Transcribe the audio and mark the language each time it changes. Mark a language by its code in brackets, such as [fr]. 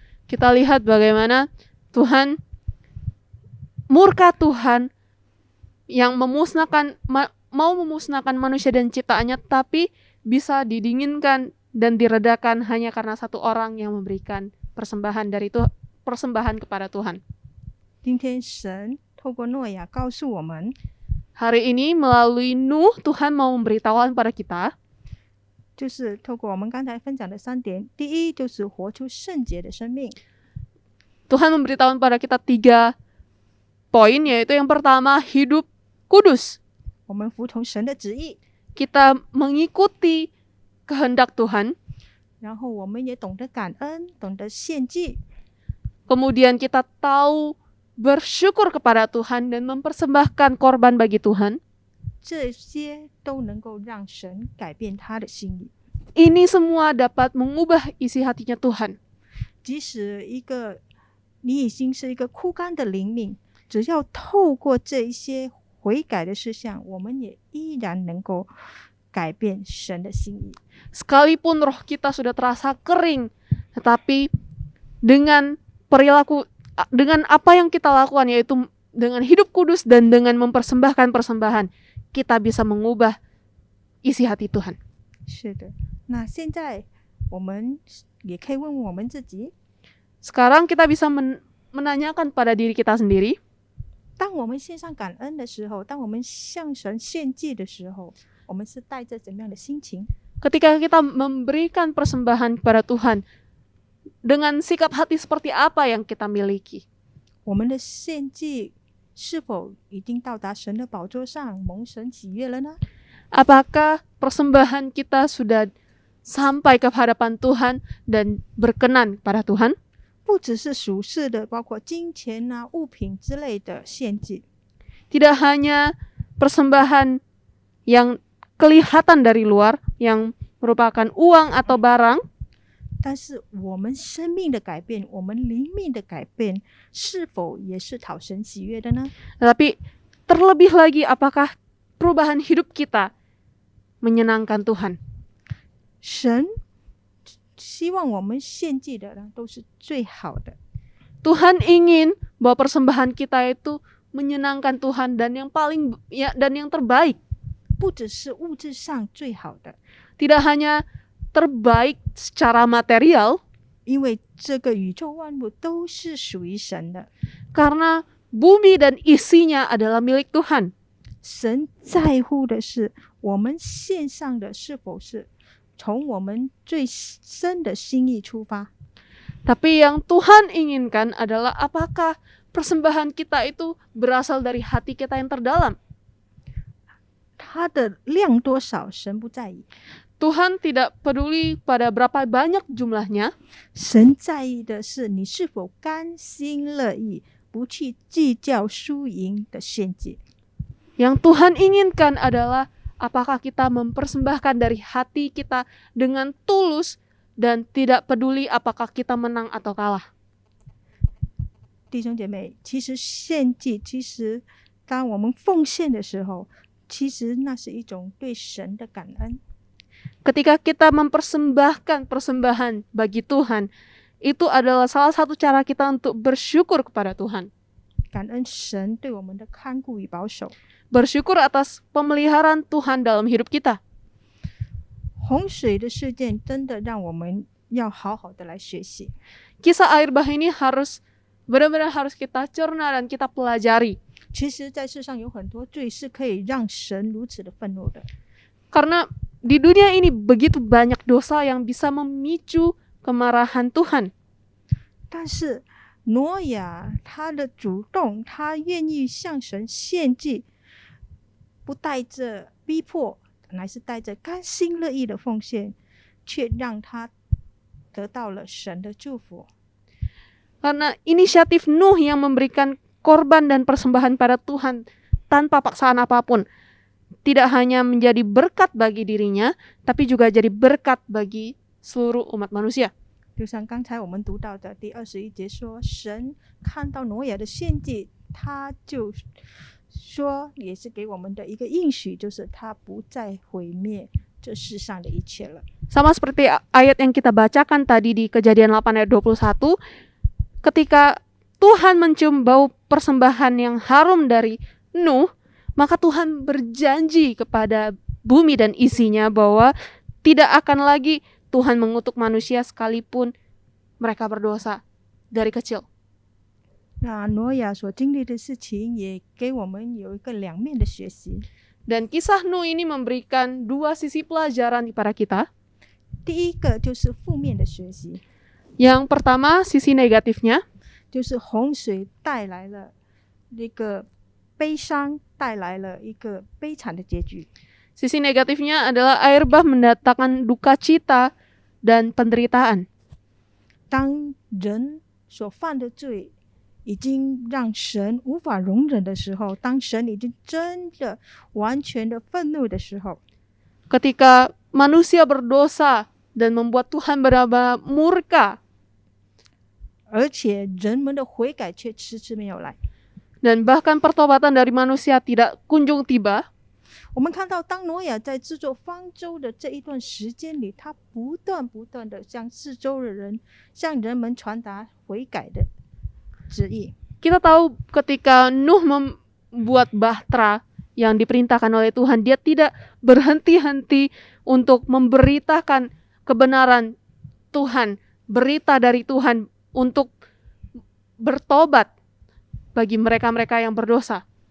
[id] Kita lihat bagaimana Tuhan, murka Tuhan yang mau memusnahkan manusia dan ciptaannya, tapi bisa didinginkan dan diredakan hanya karena 1 orang yang memberikan persembahan persembahan kepada Tuhan. [zh] 今天神透过诺亚告诉我们， [id] Hari ini melalui Nuh, Tuhan mau memberitahukan pada kita, [zh] 就是透过我们刚才分享的3点，第一就是活出圣洁的生命。 [id] Tuhan memberitahukan pada kita 3 poin, yaitu yang pertama, hidup kudus. [zh] 我们服从神的旨意， [id] Kita mengikuti kehendak Tuhan. [zh] 然后我们也懂得感恩，懂得献祭。 [id] Kemudian kita tahu bersyukur kepada Tuhan dan mempersembahkan korban bagi Tuhan. [zh] 这些都能够让神改变他的心意。 [id] Ini semua dapat mengubah isi hatinya Tuhan. [zh] 即使你已经是一个枯干的灵命，只要透过这一些悔改的事项，我们也依然能够改变神的心意。 [id] Sekalipun roh kita sudah terasa kering, tetapi dengan perilaku, dengan apa yang kita lakukan, yaitu dengan hidup kudus dan dengan mempersembahkan persembahan, kita bisa mengubah isi hati Tuhan. [zh] 是的，那现在我们也可以问问我们自己， [id] Sekarang kita bisa menanyakan pada diri kita sendiri, [zh] 当我们献上感恩的时候，当我们向神献祭的时候，我们是带着怎么样的心情？ [id] ketika kita memberikan persembahan kepada Tuhan, dengan sikap hati seperti apa yang kita miliki? [zh] 我们的献祭是否已经到达神的宝座上，蒙神喜悦了呢？ [id] Apakah persembahan kita sudah sampai ke hadapan Tuhan dan berkenan kepada Tuhan? [zh] 不只是属世的，包括金钱啊、物品之类的献祭， [id] Tidak hanya persembahan yang kelihatan dari luar, yang merupakan uang atau barang, [zh] 但是我们生命的改变，我们灵命的改变，是否也是讨神喜悦的呢？ [id] tetapi terlebih lagi apakah perubahan hidup kita menyenangkan Tuhan? [zh] 神希望我们献祭的呢，都是最好的。 [id] Tuhan ingin bahwa persembahan kita itu menyenangkan Tuhan dan yang terbaik. [zh] 不只是物质上最好的， [id] Tidak hanya terbaik secara material, [zh] 因为这个宇宙万物都是属于神的。 [id] karena bumi dan isinya adalah milik Tuhan. [zh] 神在乎的是我们献上的是否是从我们最深的心意出发。 [id] Tapi yang Tuhan inginkan adalah apakah persembahan kita itu berasal dari hati kita yang terdalam. [zh] 它的量多少，神不在意， [id] Tuhan tidak peduli pada berapa banyak jumlahnya, [zh] 神在意的是你是否甘心乐意，不去计较输赢的献祭。 [id] yang Tuhan inginkan adalah apakah kita mempersembahkan dari hati kita dengan tulus dan tidak peduli apakah kita menang atau kalah. [zh] 弟兄姐妹，其实献祭，当我们奉献的时候，其实那是一种对神的感恩。 [id] Ketika kita mempersembahkan persembahan bagi Tuhan, itu adalah salah satu cara kita untuk bersyukur kepada Tuhan. [zh] 感恩神对我们的看顾与保守。 [id] Bersyukur atas pemeliharaan Tuhan dalam hidup kita. [zh] 洪水的事件真的让我们要好好的来学习。 [id] Kisah air bah ini benar-benar harus kita cerna dan kita pelajari. [zh] 其实，在世上有很多罪是可以让神如此的愤怒的。 [id] Karena di dunia ini begitu banyak dosa yang bisa memicu kemarahan Tuhan. [zh] 但是挪亚他的主动，他愿意向神献祭，不带着逼迫，乃是带着甘心乐意的奉献，却让他得到了神的祝福。 [id] Karena inisiatif Nuh yang memberikan korban dan persembahan pada Tuhan tanpa paksaan apapun, tidak hanya menjadi berkat bagi dirinya, tapi juga jadi berkat bagi seluruh umat manusia. [zh] 就像刚才我们读到的第21节说，神看到挪亚的献祭，他就说，也是给我们的一个应许，就是他不再毁灭这世上的一切了。 [id] Sama seperti ayat yang kita bacakan tadi di Kejadian 8 ayat 21, ketika Tuhan mencium bau persembahan yang harum dari Nuh, maka Tuhan berjanji kepada bumi dan isinya bahwa tidak akan lagi Tuhan mengutuk manusia sekalipun mereka berdosa dari kecil. [zh] 那挪亚所经历的事情，也给我们有一个两面的学习。 [id] Dan kisah Nuh ini memberikan dua sisi pelajaran kepada kita. [zh] 第一个就是负面的学习， [id] Yang pertama, sisi negatifnya, [zh] 就是洪水带来了一个悲伤，带来了一个悲惨的结局。 [id] Sisi negatifnya adalah air bah mendatangkan duka cita dan penderitaan. [zh] 当人所犯的罪已经让神无法容忍的时候，当神已经真的完全的愤怒的时候， [id] Ketika manusia berdosa dan membuat Tuhan benar-benar murka, [zh] 而且人们的悔改却迟迟没有来。 [id] dan bahkan pertobatan dari manusia tidak kunjung tiba, [zh] 我们看到，当挪亚在制作方舟的这一段时间里，他不断的向四周的人、向人们传达悔改的旨意。 [id] kita tahu ketika Nuh membuat bahtera yang diperintahkan oleh Tuhan, dia tidak berhenti-henti untuk memberitakan kebenaran Tuhan, berita dari Tuhan untuk bertobat bagi mereka-mereka yang berdosa.